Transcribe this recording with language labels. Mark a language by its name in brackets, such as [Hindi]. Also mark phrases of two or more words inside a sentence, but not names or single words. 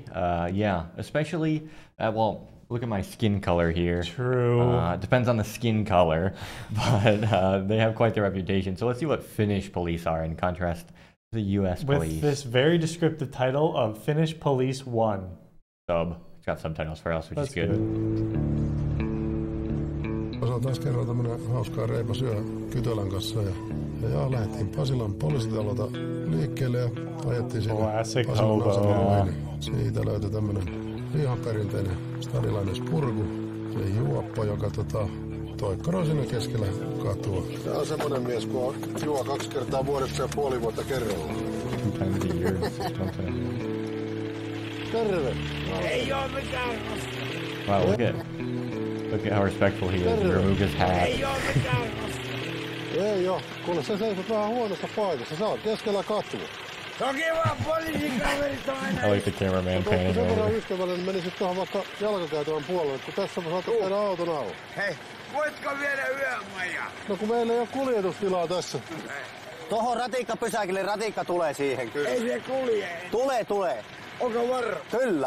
[English] Yeah, especially, well, look at my skin color here. True. It depends on the skin color, but they have quite the reputation. So let's see what Finnish police are in contrast to the US police. With this very descriptive title of Finnish Police 1. It's got subtitles for us, which That's is good. [Finnish] Se on taas kerran tämmönen hauska reipas yö Kytölän kanssa ja lähdettiin Pasilan poliisitalolta liikkeelle ja ajettiin sinne [English] Classic [Finnish] Pasilan [English] hobo. [Finnish] asemalle. Siitä löytyi tämmönen ihan perinteinen stadilainen spurgu, se juoppo, joka toikkaroi sinne keskellä katua. Tää on semmonen mies, kun juo 2 kertaa vuodessa ja puoli vuotta kerrallaan. [English] Sometimes a year. [Finnish] Terve! Ei oo mikään koska. [English] Wow, look at how respectful he is. He removed his hat. [Finnish] Ei oo mikään koska. Ei oo, kuule sä seisot vähän huonossa paikassa, sä oot keskellä katua. Toki vaan poliisikaverit on aina. [English] I like the cameraman [Finnish] Onko [English] panning [Finnish] sen verran [English] over. [Finnish] ystävällinen, menisit tuohon vaikka jalkakäytävän puolelle, kun tässä mä saat tehdä auton alla. Hei, voitko viedä yömaja? No kun meillä ei oo kuljetustilaa tässä. Tohon ratikkapysäkille, ratikka tulee siihen kyllä. Ei se kulje. Tulee. Onko varma? Kyllä.